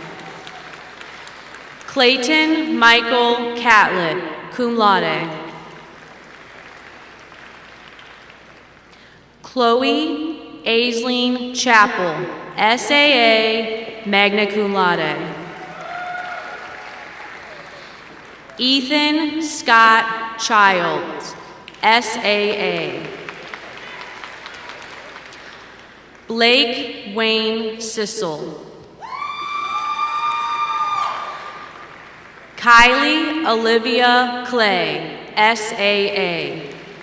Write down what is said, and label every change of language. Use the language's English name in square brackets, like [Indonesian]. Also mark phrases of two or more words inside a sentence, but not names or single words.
[English] Clayton Michael Catlett, [Latin] cum laude. [English] Chloe Aisling Chappell, SAA, [Latin] magna cum laude. [English] Ethan Scott Childs, SAA. Blake Wayne Sissel. Kylie Olivia Clay, SAA.